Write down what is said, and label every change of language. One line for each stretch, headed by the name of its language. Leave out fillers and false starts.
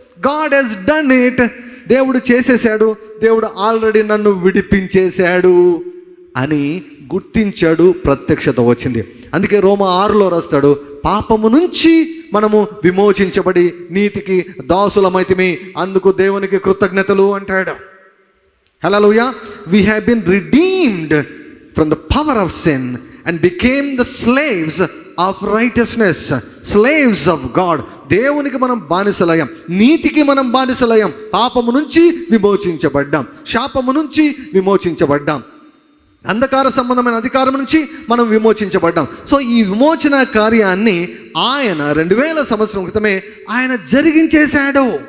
English: God he's done it.
Telugu: దేవుడు చేసేసాడు. దేవుడు ఆల్రెడీ నన్ను విడిపించేశాడు అని గుర్తించాడు. ప్రత్యక్షత వచ్చింది. అందుకే రోమా 6లో రాస్తాడు, పాపము నుంచి మనము విమోచించబడి నీతికి దాసులమైతిమి, అందుకు దేవునికి కృతజ్ఞతలు అంటాడు. హల్లెలూయా.
English: We have been redeemed from the power of sin and became the slaves of righteousness, slaves of God.
Telugu: దేవునికి మనం బానిసలయ్యాం, నీతికి మనం బానిసలయ్యాం, పాపము నుంచి విమోచించబడ్డాం, శాపము నుంచి విమోచించబడ్డాం, అంధకార సంబంధమైన అధికారం నుంచి మనం విమోచించబడ్డాం. సో ఈ విమోచన కార్యాన్ని ఆయన 2000 సంవత్సరం క్రితమే ఆయన జరిగించేశాడు.